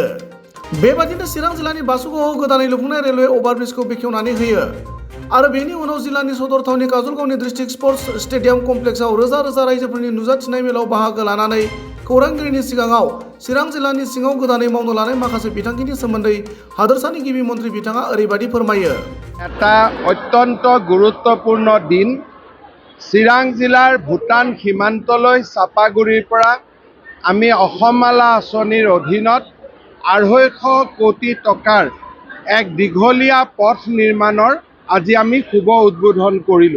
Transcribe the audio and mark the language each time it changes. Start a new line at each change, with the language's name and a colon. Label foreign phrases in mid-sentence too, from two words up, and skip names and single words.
Bodo: बेबादिनो चिरां जिल्लानि बासुगावआव गोदानै लुफुंनाय रेलवे अभारब्रिजखौ बेखेवनानै होयो आरो बेनि उनाव जिल्लानि सदर थावनि काजलगावनि डिस्ट्रिक्ट स्पर्ट्स स्टेडियाम कमप्लेक्सआव रोजा रोजा रायजोफोरनि नुजाथिनाय मेलाव बाहागो लानानै खौरांगिरिनि सिगाङाव चिरां जिल्लानि सिङाव गोदानै मावनो लानाय माखासे बिथांखिनि सोमोन्दै हादोरसानि गिबि मन्त्रि बिथाङा ओरैबायदि फोरमायो।
Assamese: এটা অত্যন্ত গুৰুত্বপূৰ্ণ দিন। চিৰাং জিলাৰ ভূটান সীমান্তলৈ চাপাগুৰিৰ পৰা আমি অসমমালা আঁচনিৰ অধীনত 250 কোটি টকাৰ এক দীঘলীয়া পথ নিৰ্মাণৰ আজি আমি শুভ উদ্বোধন কৰিলোঁ।